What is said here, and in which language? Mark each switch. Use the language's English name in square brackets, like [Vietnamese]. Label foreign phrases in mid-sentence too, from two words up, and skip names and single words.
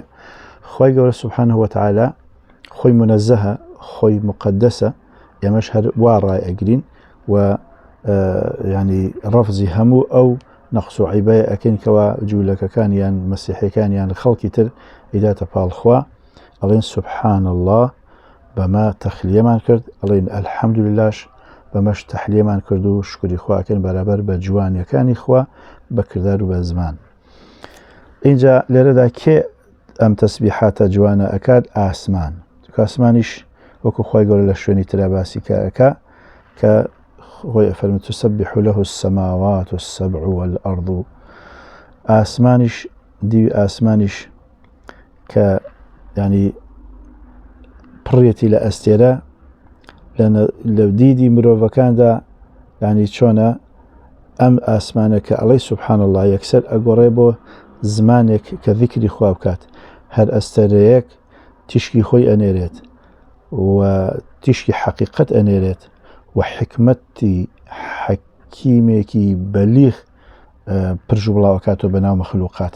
[Central Kurdish] خوای گەورە [Arabic] سبحانه وتعالى [Central Kurdish] خۆی منەزەهە خۆی مقدسە ئێمەش هەر وا ڕای ئەگرین و ینی ڕەفزی هەموو ئەو نەقس و عیبایە ئەکەین کەوا جوولەکەکان یان مەسیحیەکان یان خەڵکی تر ئیداتە پاڵ خوا ئەڵێن [Arabic] سبحان الله [Central Kurdish] بەمە تەخلیەمان کرد ئەڵێن ئەلحەمدوللهش بەمەش تەحلیەمان کرد و شکری خواکەن بەرابەر بە جوانیەکانی خوا بە کردار و بە زمان. اینجا لێرەدا کێ ئەم تەسبیحاتە جوانە ئەکات؟ ئاسمان. ئاسمانیش وەکو خوای گەورە لە شوێنی ترا باسی ئەکا کە خۆی ئەفەرمێ [Arabic] تسبح له السماوات السبع والأرض. [Central Kurdish] ئاسمانیش دیوی ئاسمانیش کە ینی پڕێتی لە ئەستێرە لە دیدی مرۆڤەکاندا ینی چۆنە ئەم ئاسمانە کە ئەڵێ [Arabic] سبحان الله [Central Kurdish] یەکسەر ئەگۆڕێ بۆ زمانێک کە ذیکری خوا بکات هەر ئەستێرەیەک تیشکی خۆی ئەنێرێت و تیشکی حەقیقەت ئەنێرێت و حکمەتی حەکیمێکی بەلیغ پرژ و بڵاوکاتەوە بەناو مەخلوقاتە.